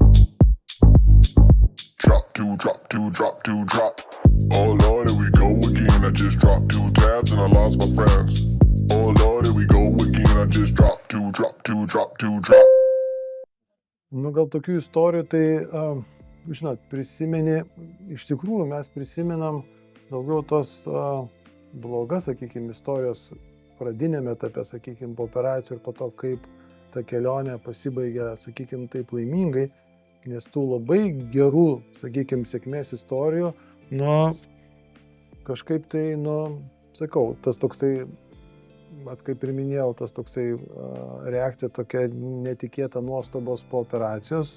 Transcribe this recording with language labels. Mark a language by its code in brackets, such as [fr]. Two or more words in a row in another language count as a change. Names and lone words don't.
[en] Drop. Oh Lord, here we go again. again, I just dropped 2 tabs and I lost my friends. Oh Lord, here we go again, I just dropped 2. [lt] Nu, gal tokių istorijų, tai, žinot, prisimeni, iš tikrųjų mes prisimenam daugiau tos blogas, sakykime, istorijos pradinėme etape, sakykime, po operacijų ir po to, kaip ta kelionė pasibaigia, sakykime, taip laimingai, nes tų labai gerų, sakykime, sėkmės istorijų, nu, kažkaip tai, nu, sakau, tas toksai, kaip ir minėjau, tas toksai reakcija tokia netikėta nuostabos po operacijos.